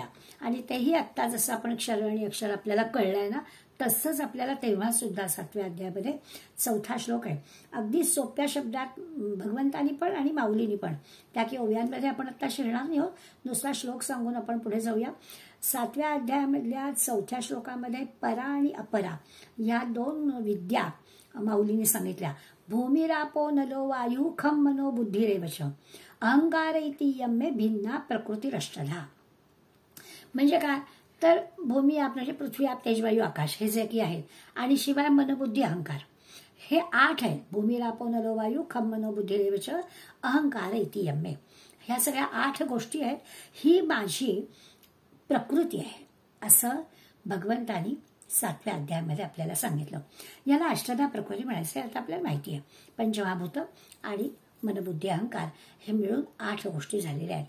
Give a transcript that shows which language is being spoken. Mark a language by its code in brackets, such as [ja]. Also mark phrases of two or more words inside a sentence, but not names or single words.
[mr] आणि तेही आत्ता जसं आपण क्षर आणि अक्षर आपल्याला कळलंय ना, तसंच आपल्याला तेव्हा सुद्धा 7व्या अध्यायामध्ये 4था श्लोक आहे. अगदी सोप्या शब्दात भगवंतानी पण आणि माऊलीनी पण. त्या की ओव्यांमध्ये आपण आता शिरणार नाही आहोत. दुसरा श्लोक सांगून आपण पुढे जाऊया. 7व्या अध्यायामधल्या 4थ्या श्लोकामध्ये परा आणि अपरा या 2 विद्या माऊलीने सांगितल्या. [sa] भूमिरापो नलो वायू खम मनो बुद्धिरेवच, अहंकार इति यम्मे भिन्ना प्रकृतिरष्टधा. [mr] म्हणजे काय, तर भूमी आप म्हणजे पृथ्वी आप तेजवायू आकाश हे जे की आहेत आणि शिवाय मनबुद्धी अहंकार हे 8 आहेत. [sa] भूमिरापो नलो वायू खम मनो बुद्धिरेवच अहंकार इति यम्मे. [mr] ह्या सगळ्या 8 गोष्टी आहेत. ही माझी प्रकृती आहे असं भगवंतानी 7व्या अध्यायामध्ये आपल्याला सांगितलं. याला अष्टधा प्रकृती म्हणायचं आता आपल्याला माहिती आहे. पंचमहाभूत आणि मनबुद्धी अहंकार हे मिळून 8 गोष्टी झालेल्या आहेत.